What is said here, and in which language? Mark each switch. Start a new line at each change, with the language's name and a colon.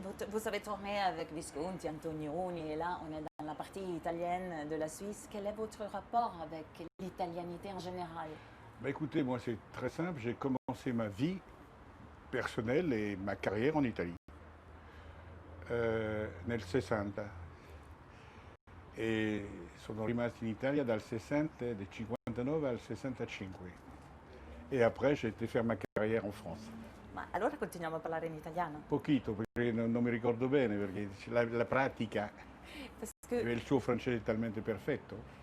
French: Vous avez tourné avec Visconti, Antonioni, et là on est dans la partie italienne de la Suisse. Quel est votre rapport avec l'italianité en général? Bah écoutez, moi c'est très simple, j'ai commencé ma vie personnelle et ma carrière en Italie.
Italian: Nel 60. E sono rimasto in Italia dal 60, del 59 al 65.
French: Et après j'ai été faire ma carrière en France.
Italian: Ma allora continuiamo a parlare in italiano. Pochino, perché non mi ricordo bene, perché la pratica,
French: Parce que
Italian: il suo francese è talmente perfetto.